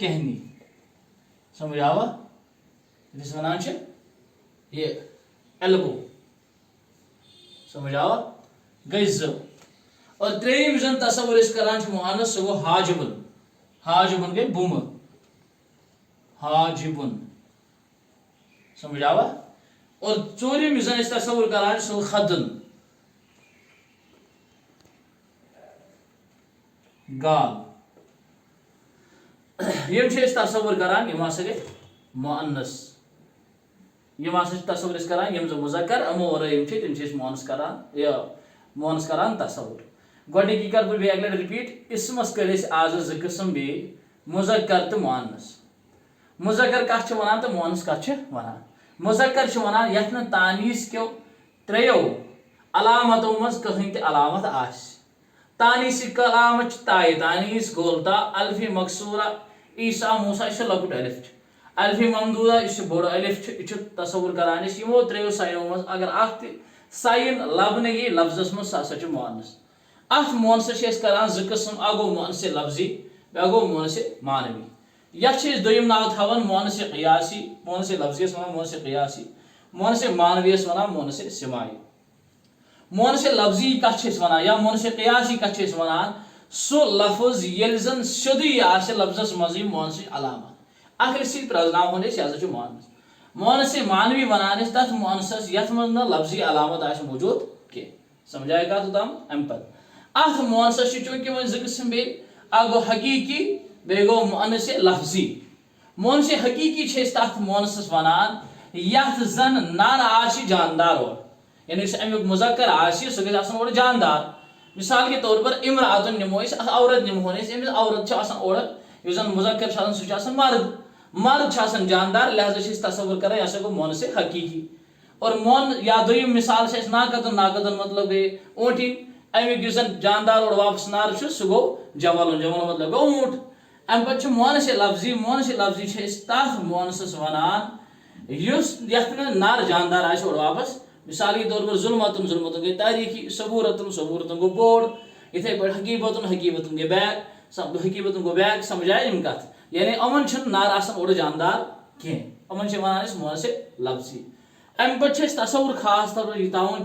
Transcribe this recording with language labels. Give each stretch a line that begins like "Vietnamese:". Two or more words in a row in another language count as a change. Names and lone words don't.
Kashmiri: کہنی سمجھ آوا یس ونان چھِ یہ ایلبو سمجھ آوا گئی زٕ اور ترٛیٚیِم زن تصور أسۍ کران چھِ مونس سُہ گوٚو حاجبُن حاجبُن گئی بُمہٕ حاجبُن سمجھ آوا اور ژوٗرِم یُس زن أسۍ تصور کران سُہ گوٚو خدُن گال یم چھِ أسۍ تصور کران یم ہسا گئی مؤنث یم ہسا چھِ تصور أسۍ کران یم زن مذکر امو ورٲے یم چھِ تم چھِ أسۍ مونس کران مونس کران تصور گۄڈنِکی کر بہٕ بیٚیہِ اکہِ لٹہِ رِپیٖٹ اسمس کٔرۍ أسۍ آز زٕ قٕسم بیٚیہِ مُذکر تہٕ مؤنث مُذکر کتھ چھِ ونان تہٕ مؤنث کتھ چھِ ونان مُذکر چھِ ونان یتھ نہٕ تانیٖث کیو ترٛیو علامتو منٛز کٕہٕنۍ تہِ علامت آسہِ تانیٖثٕکۍ علامت چھِ تایہِ تانیٖث گول تا الفِ مقصوٗرہ عیٖسا موٗسا یُس لۄکُٹ الف چھُ الفِ ممدوٗدہ یُس بوٚڑ الف چھُ یہِ چھُ تصور کران أسۍ یِمو ترٛیو ساینو منٛز اگر اکھ تہِ ساین لبنہٕ یی لفظس منٛز سُہ ہسا چھُ مؤنث اتھ مؤنثس چھِ أسۍ کران زٕ قٕسم اکھ گوٚو مؤنثِ لفظی بیٛاکھ گوٚو مؤنثِ معنوی یتھ چھِ أسۍ دوٚیِم ناو تھاوان مؤنثِ قیاسی مؤنثِ لفظی یس ونان مؤنثِ قیاسی مؤنثِ معنوی یس ونان مؤنثِ سماعی مؤنثِ لفظی کتھ چھِ أسۍ ونان یا مؤنثِ قیاسی کتھ چھِ أسۍ ونان سُہ لفظ ییٚلہِ زن سیوٚدُے آسہِ لفظس منٛزٕے مؤنثٕچ علامت اگر أسۍ یہِ پرٛزناوہون أسۍ یہِ ہسا چھُ مؤنث مؤنثِ معنوی ونان أسۍ تتھ مؤنثس یتھ منٛز نہٕ لفظی علامت آسہِ موٗجوٗد کینٛہہ سمجھ آیہِ کتھ اوٚتام امہِ پتہٕ اتھ مؤنثس چھِ چوٗنٛکہِ وۄنۍ زٕ قٕسم بیٚیہِ اکھ گوٚو حقیٖقی بیٚیہِ گوٚو مؤنثِ لفظی مؤنثِ حقیٖقی چھِ أسۍ تتھ مؤنثس ونان یتھ زن نر آسہِ جاندار اورٕ یعنی یُس امیُک مُذکر آسہِ سُہ گژھِ آسُن اورٕ جاندار
Urdu: مثال کے طور پر
Kashmiri: امراتُن نِمو أسۍ اکھ عورت نِمہون أسۍ أمِس عورت چھِ آسان اورٕ یُس زن مُذکر چھُ آسان سُہ چھُ آسان مرد چھُ آسان جاندار لہذا چھِ أسۍ تصور کران یہِ ہسا گوٚو مؤنثِ حقیٖقی اور یا دوٚیِم مثال چھِ اَسہِ ناقتُن ناقتُن مطلب گٔے اوٗنٛٹِنۍ امیُک یُس زن جاندار اورٕ واپس نر چھُ سُہ گوٚو جملُن جمل مطلب گوٚو اوٗنٛٹ امہِ پتہٕ چھُ مؤنثِ لفظی مؤنثِ لفظی چھِ أسۍ تتھ مؤنثس ونان یُس یتھ نہٕ نر جاندار آسہِ اورٕ واپس
Urdu: مثال کے طور پر
Kashmiri: ظُلمتُن ظُلمتُن گٔے تاریٖخی صبوٗرتُن صبوٗرتُن گوٚو بوٚڑ یِتھے پٲٹھۍ حقیٖبتُن حقیٖبتُن گٔے بیگ حقیٖبتُن گوٚو بیگ سمجھ آیہِ یِم کتھ یعنی یِمن چھُنہٕ نر آسان اورٕ جاندار کینٛہہ یِمن چھِ ونان أسۍ مؤنثِ لفظی امہِ پتہٕ چھُ اَسہِ تصور خاص طور پر یہِ تھاوُن